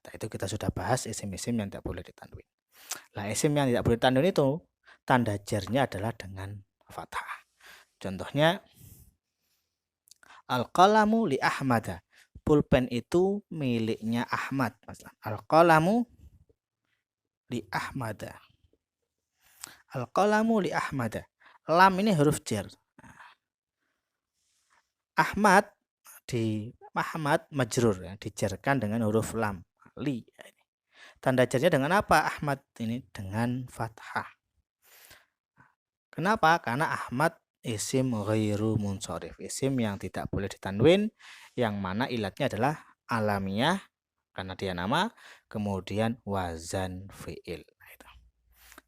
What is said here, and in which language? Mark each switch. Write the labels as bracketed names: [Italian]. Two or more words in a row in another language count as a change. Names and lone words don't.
[Indonesian] Itu kita sudah bahas isim-isim yang tidak boleh ditanwin. Nah, isim yang tidak boleh ditanwin itu tanda jarnya adalah dengan fathah. Contohnya [Arabic] القلم لِ أحمد. [Indonesian] Pulpen itu miliknya Ahmad. [Arabic] القلم لِ أحمد. القلم لِ أحمد. Lam ini huruf jar. [Indonesian] Ahmad majrur ya, dijarkan dengan huruf lam. Li. Tanda jarnya dengan apa? Ahmad ini dengan fathah. Kenapa? Karena Ahmad isim [Arabic] غير منصرف, [Indonesian] isim yang tidak boleh ditanwin, yang mana ilatnya adalah alamiah karena dia nama, kemudian wazan fi'il.